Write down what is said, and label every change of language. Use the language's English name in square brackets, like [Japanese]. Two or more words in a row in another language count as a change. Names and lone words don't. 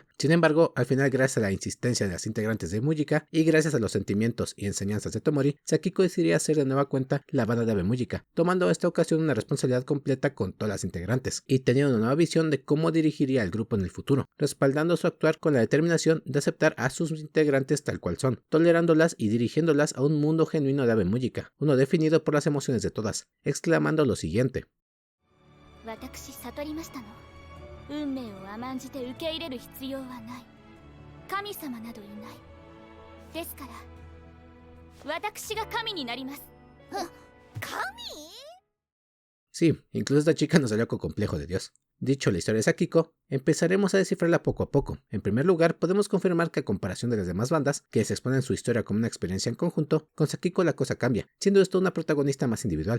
[Spanish] Sin embargo, al final, gracias a la insistencia de las integrantes de Bemujika y gracias a los sentimientos y enseñanzas de Tomori, Sakiko decidiría hacer de nueva cuenta la banda de Bemujika, tomando esta ocasión una responsabilidad completa con todas las integrantes, y teniendo una nueva visión de cómo dirigiría al grupo en el futuro, respaldando su actuar con la determinación de aceptar a sus integrantes tal cual son, tolerándolas y dirigiéndolas a un mundo genuino de Bemujika, uno definido por las emociones de todas, exclamando lo siguiente: [Japanese] 私悟りましたの。運命を甘んじて受け入れる必要はない。神様などいない。ですから私が神になります。神？ [Spanish] Sí, incluso esta chica nos salió con complejo de Dios. Dicho la historia de Sakiko, empezaremos a descifrarla poco a poco. En primer lugar, podemos confirmar que a comparación de las demás bandas, que se exponen su historia como una experiencia en conjunto, con Sakiko la cosa cambia, siendo esto una protagonista más individual.